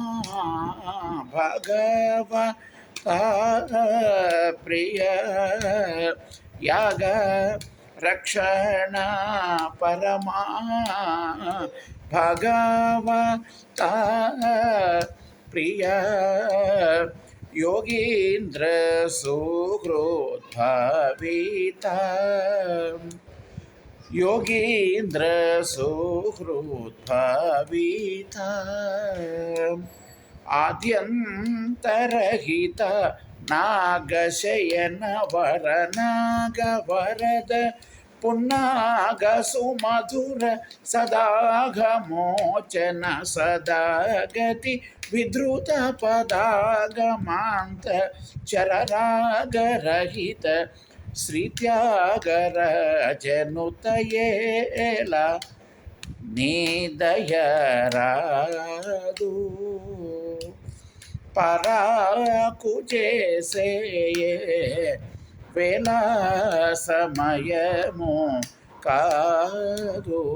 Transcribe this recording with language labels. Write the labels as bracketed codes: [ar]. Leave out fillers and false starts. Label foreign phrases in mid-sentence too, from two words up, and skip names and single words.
[sa] భగవ ప్రియ యాగ రక్షణ పరమా భగవత ప్రియ योगीन्द्र सुहृद्भावित योगीन्द्र सुहृद्भावित आद्यन्तरहित नागशयन वर नागवरद पुन्नाग सुमधुर सदाघमोचन सदागति विधृत पदागमान्त [te] चररागरहित श्रीत्यागरजनुतयेल నీదయరాదు పరాకు చేసే వేళ సమయము కాదు